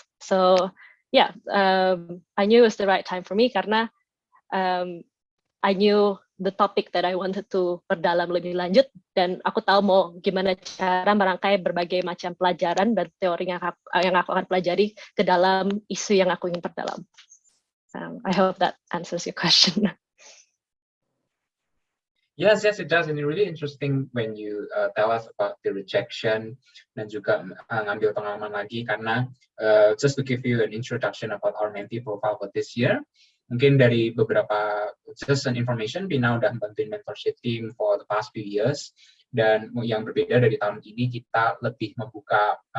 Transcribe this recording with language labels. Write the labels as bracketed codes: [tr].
[en] So yeah, I knew it was the right time for me [id] karena [en] I knew the topic that I wanted to [id] perdalam lebih lanjut, dan aku tahu mau gimana cara merangkai berbagai macam pelajaran dan teori yang aku akan pelajari ke dalam isu yang aku ingin perdalam. [en] I hope that answers your question. Yes, it does, and it's really interesting when you tell us about the rejection [id] dan juga ngambil pengalaman lagi, karena [en] just to give you an introduction about our mentee profile for this year, [id] mungkin dari beberapa [en] just an information, [id] Bina udah bantuin [en] mentorship team for the past few years, [id] dan yang berbeda dari tahun ini kita lebih membuka